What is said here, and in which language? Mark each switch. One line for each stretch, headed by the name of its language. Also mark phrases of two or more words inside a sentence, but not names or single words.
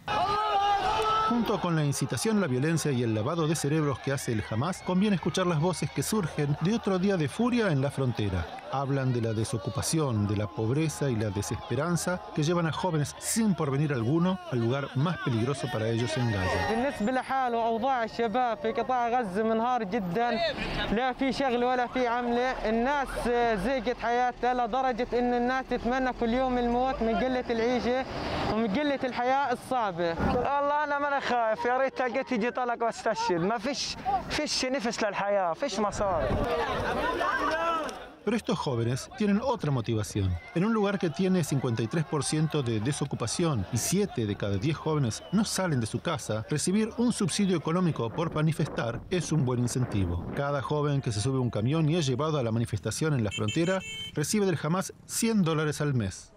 Spanish: Junto con la incitación a la violencia y el lavado de cerebros que hace el Hamas, conviene escuchar las voces que surgen de otro día de furia en la frontera. Hablan de la desocupación, de la pobreza y la desesperanza que llevan a jóvenes sin porvenir alguno al lugar más peligroso para ellos en Gaza.
Arabic: بالنسبة لحال وأوضاع الشباب في قطاع غزة منهار جدا، لا في شغل ولا في عملة، الناس زهقت حياتها لدرجة إن الناس تتمنى كل يوم الموت من قلة العيشة ومن قلة الحياة الصعبة. والله أنا ما خايف، يا ريت تلقيت يجي طلق واستشهد، ما فيش نفس للحياة، فيش مسار.
Spanish: Pero estos jóvenes tienen otra motivación. En un lugar que tiene 53% de desocupación y 7 de cada 10 jóvenes no salen de su casa, recibir un subsidio económico por manifestar es un buen incentivo. Cada joven que se sube a un camión y es llevado a la manifestación en la frontera recibe del Hamas $100 al mes.